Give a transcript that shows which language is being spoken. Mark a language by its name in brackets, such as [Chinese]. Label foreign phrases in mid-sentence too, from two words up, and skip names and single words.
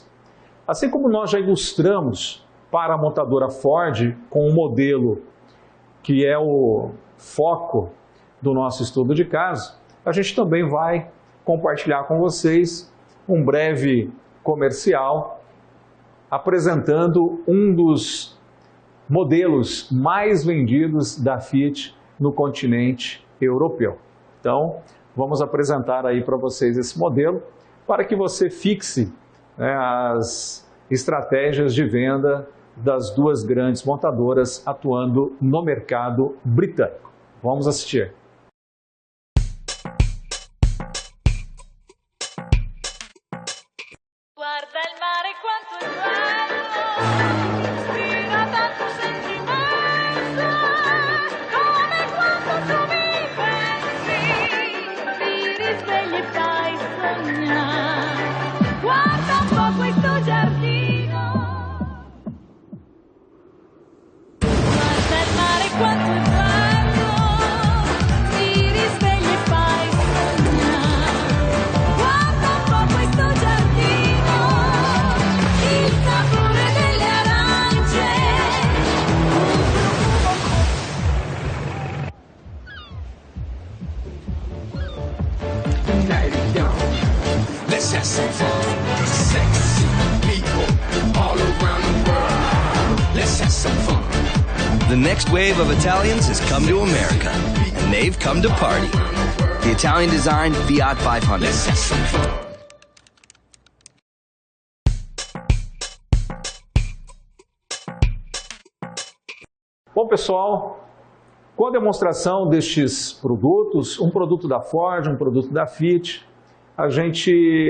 [Portuguese] Assim como nós já ilustramos para a montadora Ford com um modelo que é o foco do nosso estudo de caso, a gente também vai compartilhar com vocês um breve comercial apresentando um dos modelos mais vendidos da Fiat no continente europeu. Então, vamos apresentar aí para vocês esse modelo para que você fixe, né, as estratégias de venda das duas grandes montadoras atuando no mercado britânico. Vamos assistir. [Italian] Guarda il mare quanto è bello, ispira tanto sentimento, come quando tu mi pensi, ti risvegli e fai sognare. Guarda un po' questo giardino, guarda il mare quanto è bello, ti risvegli e fai sognare. Guarda un po' questo giardino, il sapore delle arance, [English] Let's have some fun. Sexy people all around the world. Let's have some fun. The next wave of Italians has come to America, and they've come to party. The Italian-designed Fiat 500. Let's have some fun. [Portuguese] Bom, pessoal, com a demonstração destes produtos, um produto da Ford, um produto da Fiat, a gente